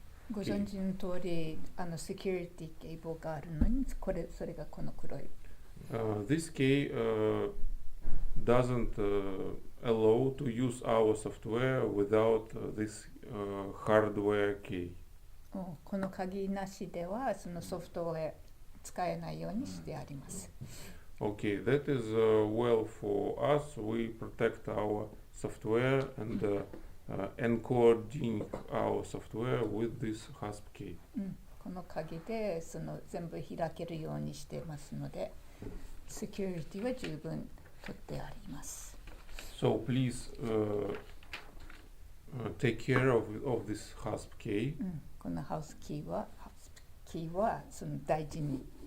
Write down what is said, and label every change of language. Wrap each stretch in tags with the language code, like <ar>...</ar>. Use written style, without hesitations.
<ja>ご存知の通り、セキュリティケーブルがあるのに、それがこの黒い。</ja> <en>This key doesn't allow to use our software without this hardware key.</en> <ja>この鍵なしではそのソフトウェア使えないようにしてあります。</ja> <en>Okay, that is well for us. We protect our software and encoding our software with this HASP key.</en> <ja>この鍵でその全部開けるようにしてますので、セキュリティは十分とってあります。</ja> <en>So please take care of this HASP key.</en> <ja>このハウスキーはその大事に</ja>